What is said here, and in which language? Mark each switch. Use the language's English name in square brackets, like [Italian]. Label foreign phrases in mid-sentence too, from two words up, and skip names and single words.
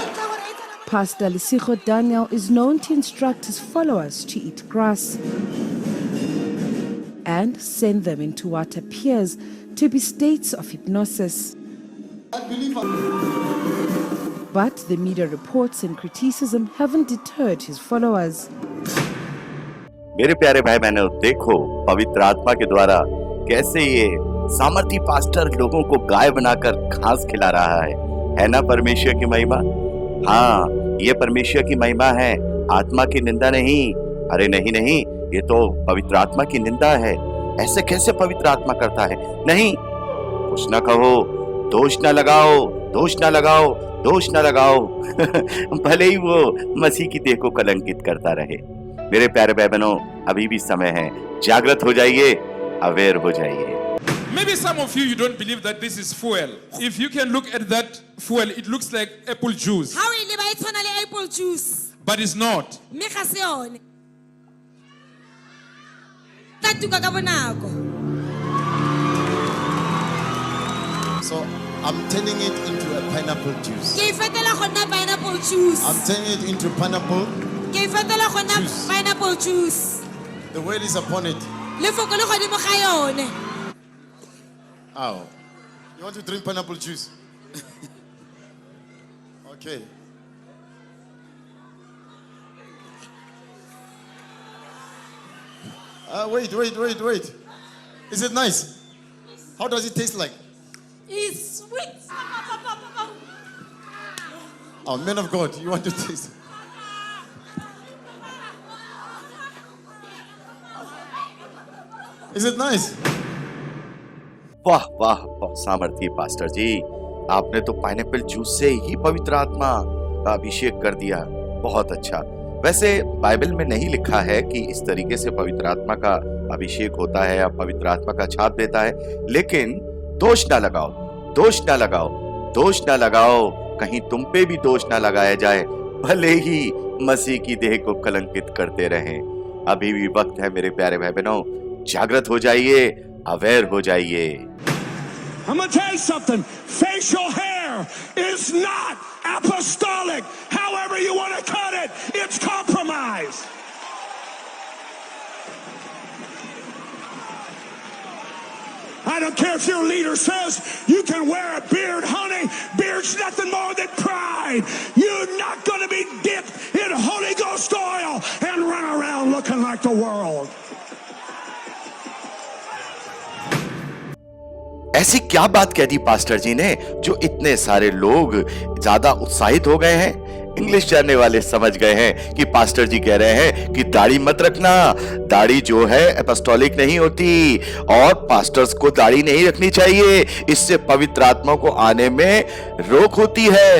[English] Pastor Lesego Daniel is known to instruct his followers to eat grass and send them into what appears to be states of hypnosis. I believe But the media reports and criticism haven't deterred his followers. [Hindi] मेरे प्यारे भाई बहनों, देखो पवित्र आत्मा के द्वारा कैसे ये सामर्थी पास्टर लोगों को गाय बनाकर घास खिला रहा है ना परमेश्वर की महिमा। हाँ, ये परमेश्वर की महिमा है, आत्मा की निंदा नहीं। अरे नहीं नहीं, ये तो पवित्र आत्मा की निंदा है। ऐसे कैसे पवित्र आत्मा करता है? नहीं, कुछ ना कहो, दोष ना लगाओ, दोष ना लगाओ, दोष ना लगाओ भले ही वो मसीह की देह को कलंकित करता रहे। मेरे प्यारे भाई बहनों, अभी भी समय है, जागृत हो जाइए, अवेयर हो जाइए। [English] Maybe some of you don't believe that this is fuel. If you can look at that fuel, it looks like apple juice. [Tswana] How ile ba itshwana le [English] apple juice? But it's not. [Tswana] Mme ga se yone. Tatuka ka bonako. [English] so. I'm turning it into a pineapple juice. [Tswana] Ke fetela go nna [English] pineapple juice. I'm turning it into pineapple. [Tswana] Ke fetela go nna [English] Juice. pineapple juice. The word is upon it. [Tswana] Lefoko le godimo ga yone. Ow. [English] You want to drink pineapple juice? Okay. Wait. Is it nice? How does it taste like? It's sweet. Oh, man of God, you want to taste it? Is it nice? [Hindi] वाह वाह वाह, सामर्थी पास्टर जी, आपने तो [English] pineapple juice [Hindi] से ही पवित्र आत्मा का अभिषेक कर दिया। बहुत अच्छा। वैसे बाइबल में नहीं लिखा है कि इस तरीके से पवित्र आत्मा का अभिषेक होता है या पवित्र आत्मा का छाप देता है, लेकिन दोष ना लगाओ, दोष ना लगाओ, दोष ना लगाओ, कहीं तुम पे भी दोष ना लगाया जाए, भले ही मसीह की देह को कलंकित करते रहें। अभी भी वक्त है मेरे प्यारे भाई बहनों, जागृत हो जाइए, अवेयर हो जाइए। [English] I'm going to tell you something. Facial hair is not apostolic. However you want to cut it, it's compromise. I don't care if your leader says you can wear a beard, honey. Beard's nothing more than pride. You're not going to be dipped in Holy Ghost oil and run around looking like the world. [Hindi] ऐसी क्या बात कह दी पास्टर जी ने जो इतने सारे लोग ज्यादा उत्साहित हो गए हैं? इंग्लिश जानने वाले समझ गए हैं कि पास्टर जी कह रहे हैं कि दाढ़ी मत रखना, दाढ़ी जो है एपोस्टोलिक नहीं होती और पास्टर्स को दाढ़ी नहीं रखनी चाहिए, इससे पवित्र आत्मा को आने में रोक होती है।